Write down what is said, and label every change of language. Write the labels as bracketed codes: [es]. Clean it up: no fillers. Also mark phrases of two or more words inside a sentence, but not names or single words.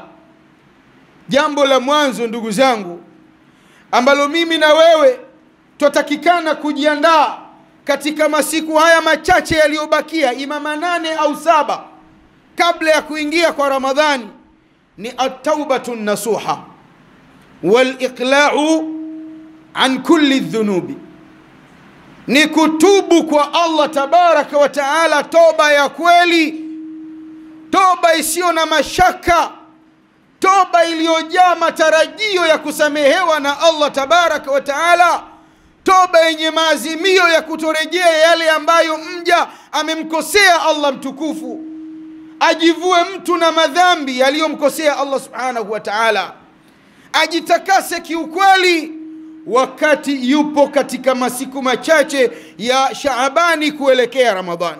[sw] Jambo la mwanzo ndugu zangu ambalo mimi na wewe tutatakikana kujiandaa katika masiku haya machache yaliyobakia, ima 8 au 7 kabla ya kuingia kwa Ramadhani, ni [ar] التوبة النصوح والإقلاع عن كل ذنوب, [sw] ni kutubu kwa Allah [ar] تبارك وتعالى, [sw] toba ya kweli, toba isiyo na mashaka, toba iliyojaa matarajio ya kusamehewa na Allah [ar] تبارك وتعالى, [sw] toba yenye maazimio ya kutorejea yale ambayo mja amemkosea Allah mtukufu, ajivue mtu na madhambi aliyomkosea Allah [ar] سبحانه وتعالى, [sw] ajitakase kiukweli wakati yupo katika masiku machache ya Shaabani kuelekea Ramadhani.